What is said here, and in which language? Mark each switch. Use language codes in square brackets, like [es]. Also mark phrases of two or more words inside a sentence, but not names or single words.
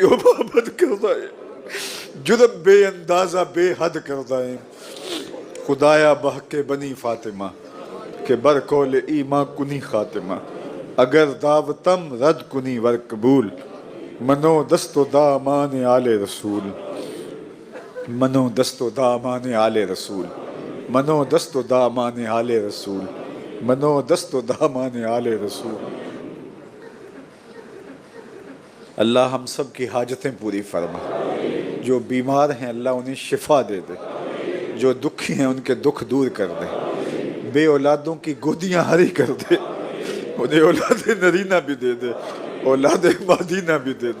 [fa] و بابد کردائے، جرم بے اندازہ بے حد کردائے، خدایا بحق بنی فاطمہ کہ برکول ایمان کنی خاتمہ، اگر دعوتم رد کنی ور قبول، منو دست و دامان آل رسول، منو دست و دامان آل رسول، منو دست و دامان آل رسول، منو دست و دامان آل رسول۔ [ur] اللہ ہم سب کی حاجتیں پوری فرما، جو بیمار ہیں اللہ انہیں شفا دے دے، جو دکھی ہیں ان کے دکھ دور کر دے، بے اولادوں کی گودیاں ہری کر دے، انہیں اولاد نرینہ بھی دے دے، اولاد مادینہ بھی دے دے۔